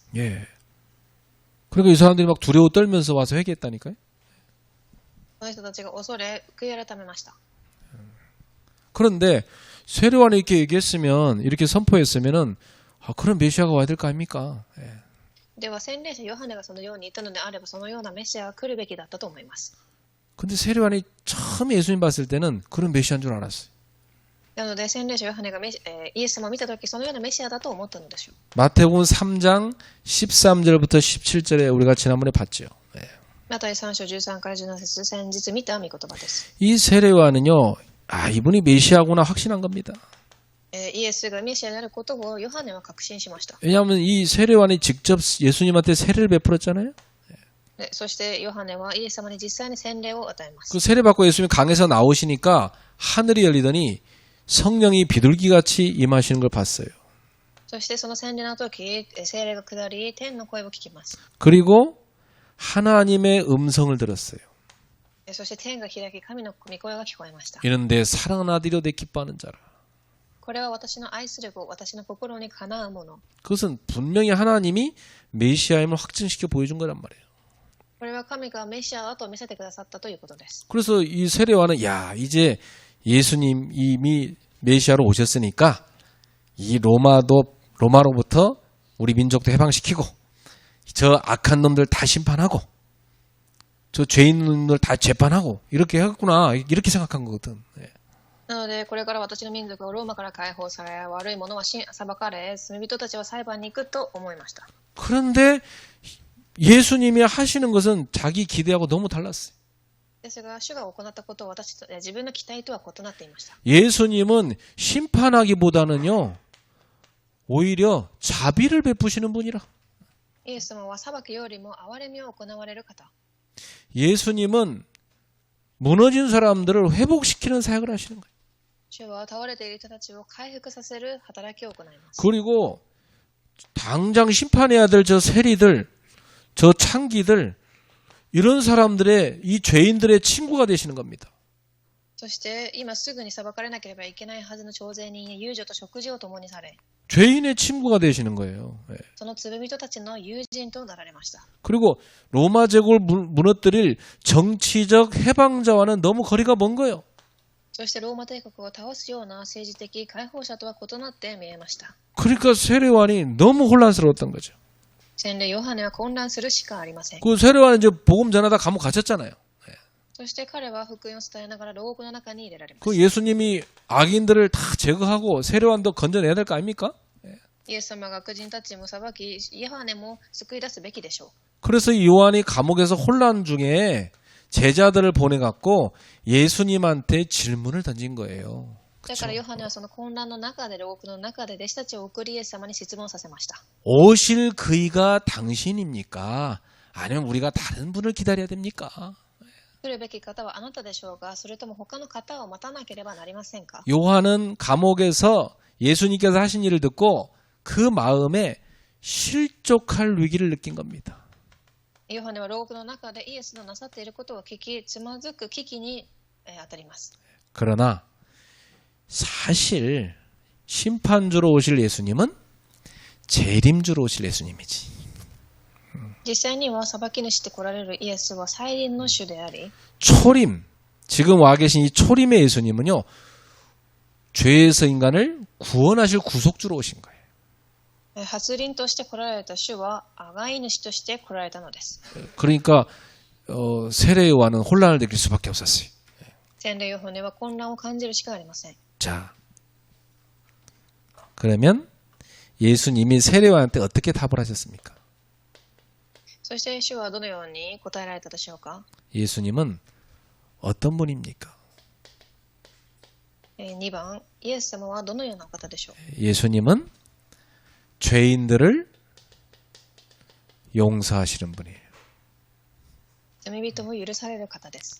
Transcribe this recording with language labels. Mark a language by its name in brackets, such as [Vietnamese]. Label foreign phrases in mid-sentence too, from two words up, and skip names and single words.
[Korean] 예. 그러니까 이 사람들이 막 두려워 떨면서 와서 회개했다니까요. [Japanese] その人たちが恐れ悔い改めました。 [Korean] 그런데 세례요한이 이렇게 얘기했으면 이렇게 선포했으면은 그런 메시아가 와야 될 거 아닙니까? 예. [Japanese] では洗礼者ヨハネがそのように言ったのであればそのようなメシアが来るべきだったと思います。 [Korean] 근데 세례요한이 처음 예수님 봤을 때는 그런 메시아인 줄 알았어요. [Japanese] なので、洗礼者ヨハネがイエス様を見たとき、そのようなメシアだと思ったのでしょう。 [Korean] 마태복음 3장 13절부터 17절에 우리가 지난번에 봤죠. 예. [Japanese] マタイ3章13から17節、先日見た御言葉です。 [Korean] 이 세례요한은요, 이분이 메시아구나 확신한 겁니다. [Japanese] イエスがメシアであることをヨハネは確信しました。 [Korean] 왜냐하면 이 세례요한이 직접 예수님한테 세례를 베풀었잖아요. [Japanese] そしてヨハネはイエス様に実際に洗礼を与えます。 [Korean] 그 세례 받고 예수님이 강에서 나오시니까 하늘이 열리더니 성령이 비둘기같이 임하시는 걸 봤어요. [Japanese] そしてその洗礼の時、聖霊が下り、天の声を聞きます。 [Korean] 그리고 하나님의 음성을 들었어요. [Japanese] そして天が開き、神の御声が聞こえました。 [Korean] 이런데 사랑하는 아들이여 내 기뻐하는 자라. [Japanese] これは私の愛する子、私の心にかなうもの。 [Korean] 그것은 분명히 하나님이 메시아임을 확증시켜 보여준 거란 말이에요. [Japanese] これは神がメシアだと見せてくださったということです。 [Korean] 그래서 이 세례요한은 이제 예수님 이미 메시아로 오셨으니까 이 로마로부터 우리 민족도 해방시키고 저 악한 놈들 다 심판하고 저 죄인들 다 재판하고 이렇게 하겠구나 이렇게 생각한 거거든. [Japanese] なので、これから私の民族はローマから解放され、悪い者は裁かれ、罪人たちは裁判に行くと思いました。 [Korean] 그런데 예수님이 하시는 것은 자기 기대하고 너무 달랐어요. [Japanese] ですが、主が行ったことは自分の期待とは異なっていました。 [Korean] 예수님은 심판하기보다는요, 오히려 자비를 베푸시는 분이라. [Japanese] イエス様は裁きよりも憐れみを行われる方。 [Korean] 예수님은 무너진 사람들을 회복시키는 사역을 하시는 거예요. [Japanese] 主は倒れている人たちを回復させる働きを行います。 [Korean] 그리고 당장 심판해야 될 저 세리들, 저 창기들, 이런 사람들의 이 죄인들의 친구가 되시는 겁니다. [Japanese] そして今すぐに裁かれなければいけないはずの徴税人や遊女と食事を共にされ、 [Korean] 죄인의 친구가 되시는 거예요. 예. [Japanese] その罪人たちの友人となられました。 [Korean] 그리고 로마 제국을 무너뜨릴 정치적 해방자와는 너무 거리가 먼 거예요. [Japanese] そしてローマ帝国を倒すような政治的解放者とは異なって見えました。 [Korean] 그러니까 세례요한이 너무 혼란스러웠던 거죠. [Japanese] 洗礼ヨハネは混乱するしかありません。 [Korean] 그 세례요한은 이제 복음 전하다 감옥 갇혔잖아요. [Japanese] そして彼は福音を伝えながら牢獄の中に入れられま 그 した。 [Korean] 예수님이 악인들을 다 제거하고 세례요한도 건져내야 될 거 아닙니까? [Japanese] イエス様が悪人たちも裁き、ヨハネも救い出すべきでしょう。 [Korean] 그래서 이 요한이 감옥에서 혼란 중에 제자들을 보내갖고 예수님한테 질문을 던진 거예요. [Japanese] だからヨハネはその混乱の中で、牢獄の中で弟子たちを送りイエス様に質問させました。 [Korean] 오실 그이가 당신입니까? 아니면 우리가 다른 분을 기다려야 됩니까? [Japanese] 来るべき方はあなたでしょうか、それとも他の方を待たなければなりませんか。 [Korean] 요한은 감옥에서 예수님께서 하신 일을 듣고 그 마음에 실족할 위기를 느낀 겁니다. [Japanese] ヨハネは牢獄の中でイエスのなさっていることを聞き、つまずく危機に当たります。 [Korean] 그러나 사실 심판주로 오실 예수님은 재림주로 오실 예수님이지. [Japanese] 実際には裁き主して来られるイエスは再臨の主であり、 [Korean] 초림, 지금 와 계신 이 초림의 예수님은요, 죄에서 인간을 구원하실 구속주로 오신 거예요. [Japanese] 初臨として来られた主は贖い主として来られたのです。 [Korean] 그러니까 세례요한은 혼란을 느낄 수밖에 없었어요. [Japanese] 洗礼ヨハネは混乱を感じるしかありません。 [Korean] 자, 그러면 예수님이 세례요한한테 어떻게 답을 하셨습니까? [Japanese] そして主はどのように答えられたでしょうか。 [Korean] 예수님은 어떤 분입니까? [Japanese] 2 番、イエス様はどのような方でしょう。 [Korean] 예수님은 죄인들을 용서하시는 분이에요. [Japanese] 罪人を許される方です。